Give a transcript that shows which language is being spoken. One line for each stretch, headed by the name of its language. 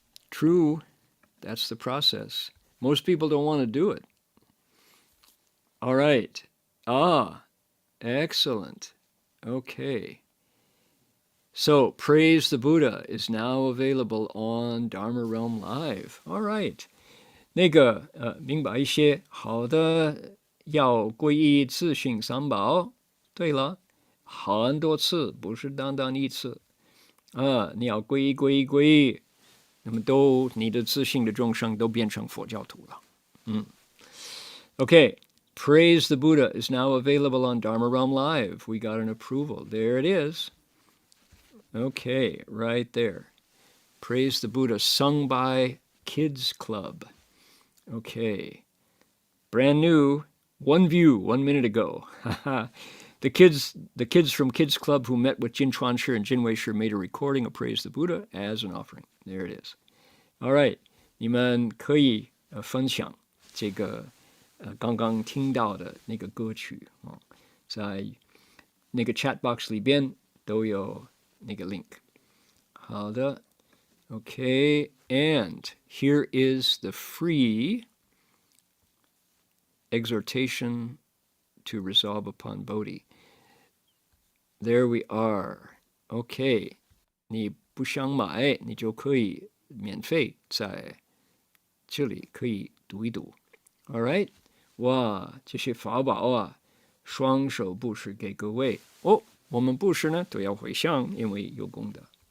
English: True, that's the process. Most people don't want to do it. All right. Excellent. Okay. So, Praise the Buddha is now available on Dharma Realm Live. All right.
Chinese: 明白一些，好的，要皈依自性三宝。对了，很多次，不是单单一次。你要皈依，那么你的自性的众生都变成佛教徒了。
English: Okay, Praise the Buddha is now available on Dharma Realm Live. We got an approval. There it is. Okay, right there. Praise the Buddha, sung by Kids Club. Okay. Brand new, one view 1 minute ago. The kids from Kids Club who met with Jin Chuan Shi and Jin Wei Shi made a recording of Praise the Buddha as an offering. There it is. All right.
Chinese: 你们可以分享这个刚刚听到的那个歌曲在那个 chat box 里边都有那个 link. 好的
English: Okay, and here is the free exhortation to resolve upon Bodhi. There we are.
Chinese: Okay, 你不想买，你就可以免费在这里可以读一读。
English: All right.
Chinese: 哇，这些法宝啊，双手布施给各位。我们布施呢都要回向，因为有功德。